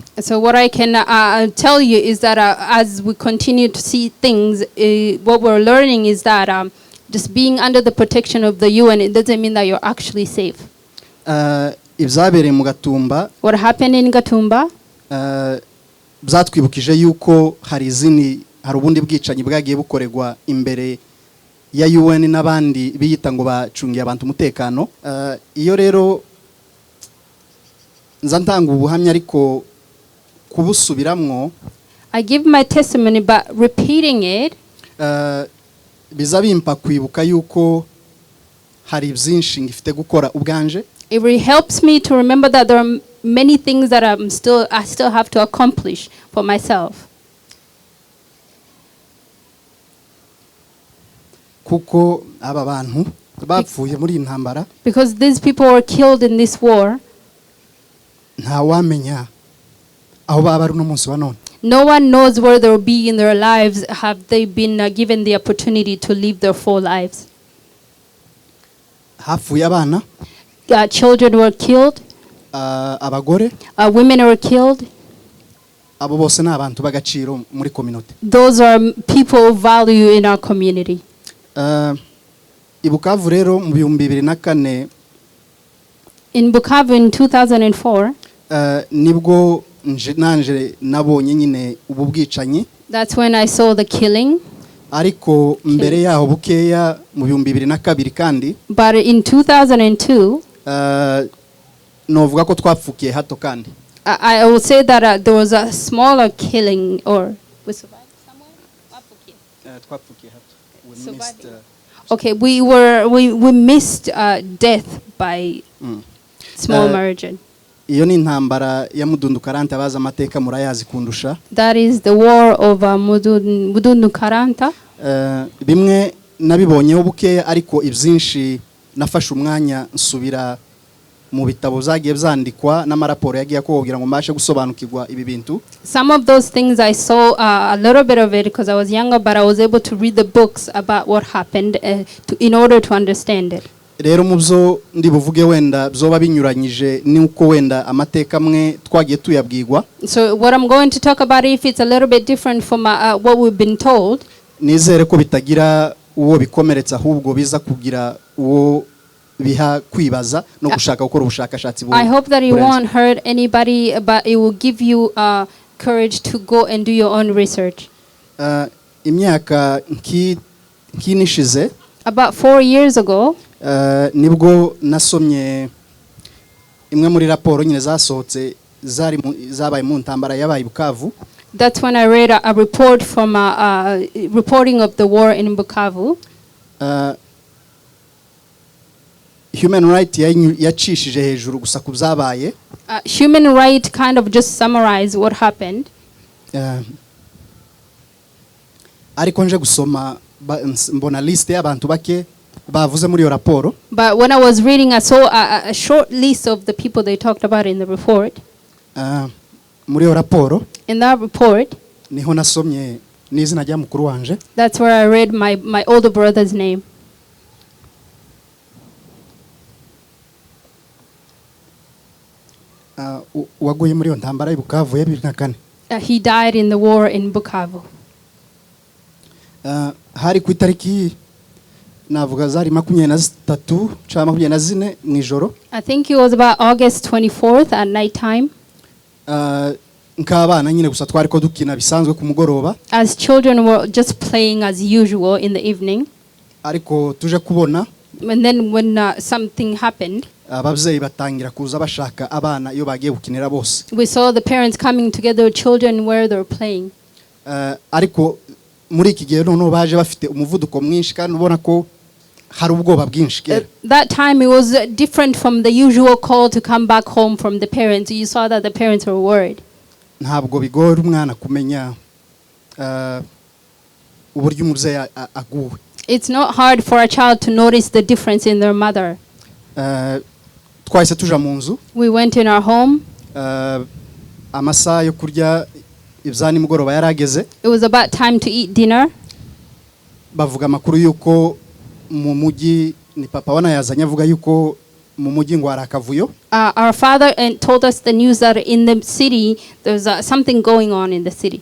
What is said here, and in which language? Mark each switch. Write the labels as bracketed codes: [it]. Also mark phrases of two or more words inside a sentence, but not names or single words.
[en] So what I can tell you is that as we continue to see things, what we're learning is that just being under the protection of the UN, it doesn't mean that you're actually safe. [rw] Ibyabereye mu Gatumba, [en] What happened in Gatumba, [rw] byatwibukije yuko hari ubundi bwicanyi bwagiye bukorerwa imbere ya UN n'abandi biyita ngo bacungiye abantu umutekano. Iyo rero nza ntanga ubuhamya ariko kubusubiramwo, [en] I give my testimony, but repeating it, [rw] biza bimpa kwibuka yuko hari byinshi ngifite gukora ubwanje. [en] it really helps me to remember that there are many things that I still have to accomplish for myself. [rw] Kuko aba bantu bapfuye muri intambara, [en] Because these people were killed in this war, [rw] nta wamenya aho baba ari n'umunsi wa none. [en] no one knows where they'll be in their lives. Have they been given the opportunity to live their full lives? [rw] Hapfuye abana, [en] Children were killed, [rw] abagore, [en] women were killed. [rw] abo bose ni abantu b'agaciro muri community. [en] Those are people of value in our community. [rw] I Bukavu rero mu 2004 [en] In Bukavu in 2004, [rw] nibwo nanje nabonye nyine ubu bwicanyi, [en] that's when I saw the killing. [rw] ariko mbere yaho bukeya mu 2002 kandi [en] But in 2002, [rw] novuga ko twapfukiye hato kandi. [en] I will say that there was a smaller killing, or we survived somewhere. [rw] Twapfukiye hato. We [en] Survived. missed, Okay, we missed death by small margin. [rw] iyo ni intambara ya Mudundu Karanta, abaza amateka murayazi kundusha. [en] That is the war of Mudundu Karanta. [rw] Bimwe nabibonyeho bukeya, ariko ibyinshi nafashe umwanya nsubira mu bitabo zagiye byandikwa n'amaraporo yagiye kugira ngo mbashe gusobanukirwa ibi bintu. [en] Some of those things I saw a little bit of it because I was younger, but I was able to read the books about what happened in order to understand it. [rw] Rero mubyo ndi buvuge wenda byoba binyuranyije nuko wenda amateka amwe twagiye tuyabwirwa. [en] So what I'm going to talk about, if it's a little bit different from what we've been told, [rw] nizere ko bitagira uwo bikomeretsa, ahubwo biza kugira uwo biha kwibaza no gushaka gukora ubushakashatsi [en] I hope that it won't hurt anybody, but it will give you courage to go and do your own research. [rw] Imyaka nkinishize, [en] About 4 years ago, [rw] nibwo nasomye imwe muri raporo nyine zasohotse zabaye mu ntambara yabaye Bukavu. [en] that's when I read a report from reporting of the war in Bukavu. Human right [rw] yacishije hejuru gusa ku byabaye. [en] Human right kind of just summarize what happened. [rw] Ariko nje gusoma mbona liste y'abantu bake bavuze muri iyo raporo. [en] But when I was reading, I saw a short list of the people they talked about in the report. [rw] Muri iyo raporo, [en] In that report, [rw] niho nasomye n'izina rya mukuru wanje. [en] that's where I read my older brother's name. [rw] Waguye muri iyo ntambara y'Bukavu ya 2004. [en] He died in the war in Bukavu. [rw] Hari ku itariki navuga zari 23 cyangwa 24 mu ijoro. [en] I think it was about August 24th at night time. [rw] Nk'abana nyine gusa twari ko dukina bisanzwe ku mugoroba. [en] As children were just playing as usual in the evening. [rw] Ariko tuje kubona, [en] And then when something happened, [rw] ababyeyi batangira kuza bashaka abana iyo bagiye gukinira bose. [en] we saw the parents coming together with children where they were playing. [rw] Ariko muri iki gihe noneho baje bafite umuvuduko mwinshi kandi ubona ko hari ubwoba bwinshi. [en] That time it was different from the usual call to come back home from the parents. You saw that the parents were worried. [rw] Ntabwo bigora umwana kumenya uburyo umubyeyi aguwe. [en] It's not hard for a child to notice the difference in their mother. [rw] Twahise tuja mu nzu. [en] We went in our home. [rw] Amasaha yo kurya ibya nimugoroba yarageze. [en] It was about time to eat dinner. [rw] Bavuga amakuru yuko mu mujyi ni papa wana yazanye avuga yuko mu mujyi ngo hari akavuyo. [en] Our father told us the news that in the city there's something going on in the city.